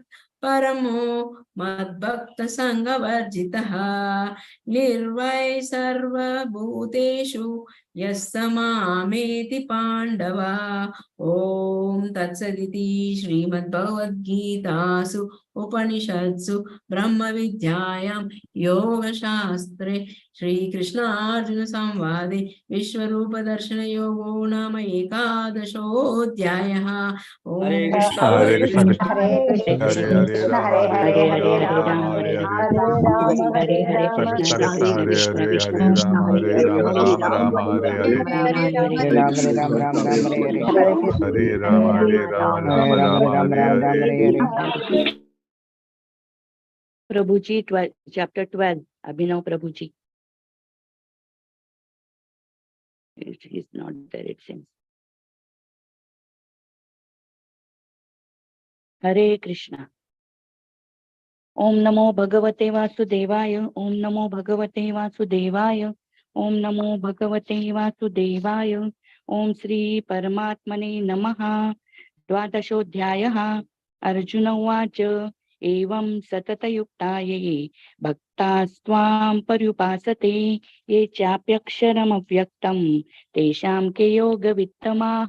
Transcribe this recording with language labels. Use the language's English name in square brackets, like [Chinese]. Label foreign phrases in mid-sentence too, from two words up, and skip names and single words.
[Sanskrit] परमो मद्भक्तसङ्गवर्जितः निर्वै सर्वभूतेषु यः स मामेति पाण्डव ॐ तत्सदिति श्रीमद्भगवद्गीतासु उपनिषत्सु ब्रह्मविद्यायां योगशास्त्रे श्रीकृष्णार्जुन संवादे विश्वरूपदर्शनयोगो नाम एकादशोऽध्यायः हरे ॐ कृष्ण हरे कृष्ण हरे कृष्ण हरे हरे राम हरे हरे राम हरे राम हरे हरे हरे हरे कृष्ण कृष्ण कृष्ण हरे हरे कृष्ण हरे कृष्ण हरे कृष्ण राम हरे हरे राम राम हरे हरे हरे हरे हरे राम हरे राम राम राम हरे हरे हरे कृष्ण हरे राम हरे राम हरे राम हरे हरे हरे [English] Prabhuji, chapter 12, Abhinav Prabhuji. He's not there, it seems. [Sanskrit] हरे कृष्णा. ओम नमो भगवते वासुदेवाय. ओम नमो भगवते वासुदेवाय. ओम नमो भगवते वासुदेवाय. ओम श्री परमात्मने नमः. द्वादशोऽध्यायः. अर्जुन उवाच एवं सततयुक्ताये भक्तास्त्वां पर्युपासते ये चाप्यक्षरमव्यक्तं तेषां के योगवित्तमाः.